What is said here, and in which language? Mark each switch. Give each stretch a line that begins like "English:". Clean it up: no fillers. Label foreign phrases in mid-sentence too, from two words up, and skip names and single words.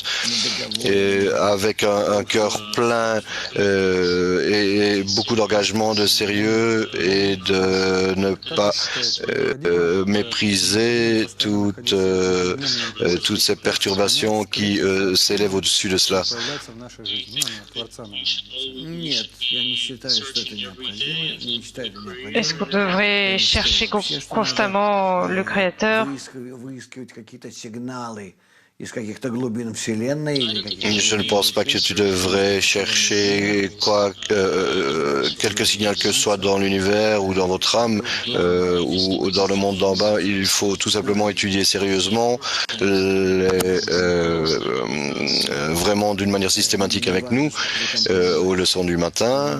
French: Et avec un cœur plein et beaucoup d'engagement, de sérieux et de ne pas mépriser toutes ces perturbations qui s'élèvent au-dessus de cela. Est-ce qu'on devrait chercher constamment le Créateur?
Russian: из каких-то глубин Вселенной или каких-то...
French: Je ne pense pas que tu devrais chercher quelque signal que ce soit dans l'univers ou dans votre âme ou dans le monde d'en bas. Il faut tout simplement étudier sérieusement, vraiment d'une manière systématique avec nous, aux leçons du matin.